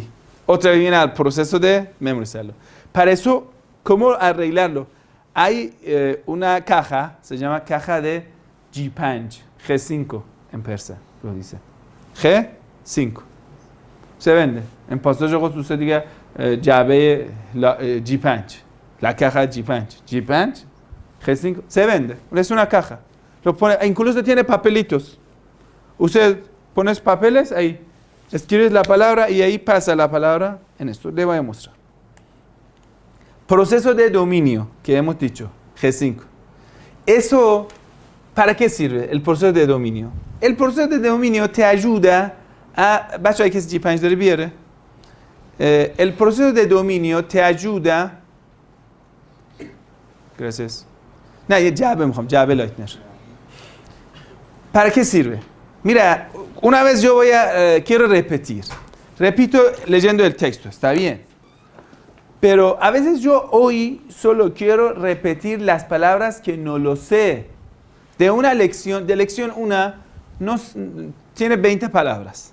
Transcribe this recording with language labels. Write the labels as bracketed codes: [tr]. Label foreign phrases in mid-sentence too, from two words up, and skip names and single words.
[es] Otra vez viene al proceso de memorizarlo. Para eso, ¿cómo arreglarlo? Hay una caja, se llama caja de G5, G5 en persa, lo dice. G5. Se vende. [fa] En پاساژ خصوصی دیگه جعبه G5. [es] La caja G5. G5, G5, se vende. Es una caja. Lo pone, incluso tiene papelitos. Usted pones papeles ahí, escribes la palabra y ahí pasa la palabra en esto. Le voy a mostrar. Proceso de dominio que hemos dicho, G5. Eso, ¿para qué sirve el proceso de dominio? El proceso de dominio te ayuda a... [fa] بچه‌ای که G5 داره بیاره. [es] El proceso de dominio te ayuda... Gracias. [fa] نه یه جعبه میخوام، جعبه لایتنر. [es] ¿Para qué sirve? Mira, una vez yo quiero repetir. Repito leyendo el texto, está bien. Pero a veces yo hoy solo quiero repetir las palabras que no lo sé. De una lección, de lección 1, tiene 20 palabras.